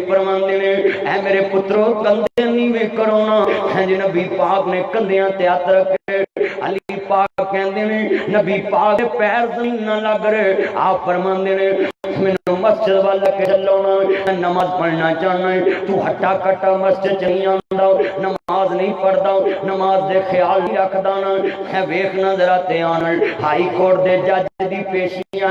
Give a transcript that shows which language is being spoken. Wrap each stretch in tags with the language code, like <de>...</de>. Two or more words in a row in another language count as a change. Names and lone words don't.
<pa>فرماندے نے اے میرے پترو کندے نیویں کرو نا ہے جی نبی پاک نے کندیاں تے ہاتھ رکھے علی پاک کہندے نے نبی پاک دے پیر زمین نہ لگ رہے آپ فرماندے نے مینوں مسجد وال کے چلو نا نماز پڑھنا چاہنا ہے تو ہٹا کٹا مسجد نہیں آندا نماز نہیں پڑھدا نماز دے خیال نہیں رکھدا نا ہے ویکھنا ذرا دھیان ہائی کورٹ دے جج دی پیشیاں</pa>